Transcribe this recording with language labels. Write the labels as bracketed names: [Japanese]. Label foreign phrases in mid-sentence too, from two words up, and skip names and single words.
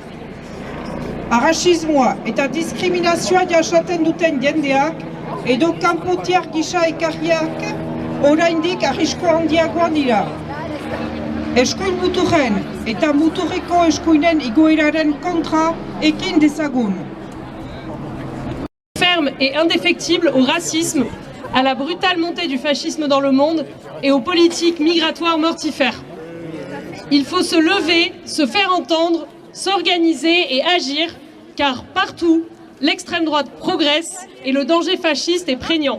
[Basque] Arrazismoa eta diskriminazioa jasaten duten jendeak edo kanpotiar gisa ekarriak oraindik arrisko handiagoan dira. Eskuin muturren eta muturreko eskuinen igoeraren kontra ekin dezagun. [French] Ferme et indéfectible au racisme, à la brutale montée du fascisme dans le monde et aux politiques migratoires mortifères. Il faut se lever, se faire entendre, s'organiser et agir, car partout, l'extrême droite progresse et le danger fasciste est prégnant.